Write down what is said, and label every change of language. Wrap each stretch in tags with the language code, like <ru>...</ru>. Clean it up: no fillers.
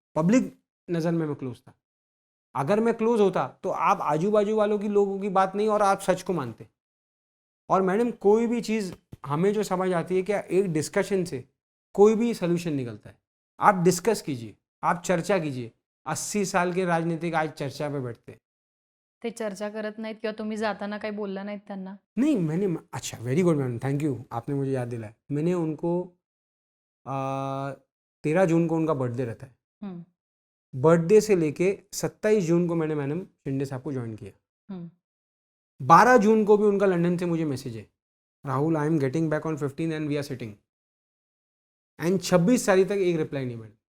<hi>Public नज़र में मैं क्लोज था। अगर मैं क्लोज होता तो आप आजू बाजू वालों की, लोगों की बात नहीं, और आप सच को मानते। और मैडम कोई भी चीज़ हमें जो समझ आती है, क्या एक डिस्कशन से कोई भी सोल्यूशन निकलता है। आप डिस्कस कीजिए, आप चर्चा कीजिए। 80 साल के राजनीतिक आज चर्चा पे बैठते हैं।</hi> <mr>ते चर्चा करत नाहीत किंवा तुम्ही जाताना काही बोलला नाहीत त्यांना?</mr> <hi>नहीं मैंने, अच्छा very good ma'am, thank you, आपने मुझे याद दिलाया। मैंने उनको 13 जून को उनका बर्थडे रहता है, हं, बर्थडे से लेके 27 जून को मैंने मैडम शिंदे साहब को ज्वाइन किया। हं. 12 जून को भी उनका लंदन से मुझे मैसेज है, Rahul</hi> <en>I am getting back on 15 and we are sitting,</en> <hi>and 26 तारीख तक एक रिप्लाई नहीं मैडम।</hi>